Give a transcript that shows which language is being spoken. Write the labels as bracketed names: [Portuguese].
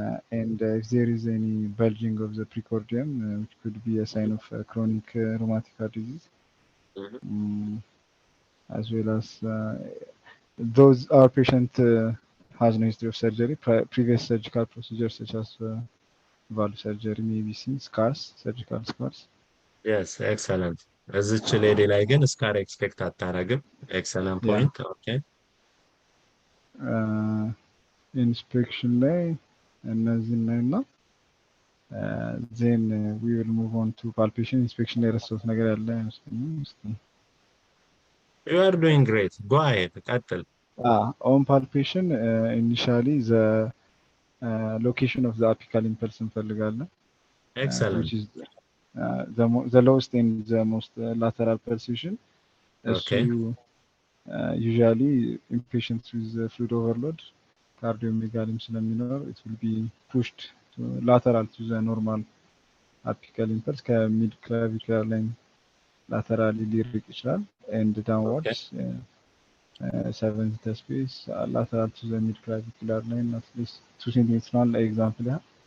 [English] And if there is any bulging of the precordium, which could be a sign of chronic rheumatic heart disease, as well as those our patient has no history of surgery, previous surgical procedures such as valve surgery, maybe seen scars, surgical scars. Yes, excellent. [Amharic] እዚች ሌዲ ላይ ግን ስካር ኤክስፔክት አታረግም። [English] ኤክሰለንት ፖይንት። [Amharic] ኦኬ ኢንስፔክሽን ላይ እነዚህ እና [English] ዜን ዊ ዊል ሙቭ ኦን ቱ ፓልፔሽን። [Amharic] ኢንስፔክሽን ላይ የረሳሁት ነገር ያለ አይመስለኝም። [English] You are doing great. Go ahead. [Amharic] ቀጥል። [English] On palpation, initially the location of the apical impulse [Amharic] እንፈልጋለን [English] Excellent. which is the lowest and the most lateral pulsation. Okay. So usually in patients with fluid overload, cardiomegaly [Amharic] ስለሚኖር [English] it will be pushed to lateral to the normal apical impulse ከmid clavicular line laterally [Amharic] ሊርቅ ይችላል [English] and downwards 7 space lateral to the mid clavicular line at least 2 centimeters ነው example yeah.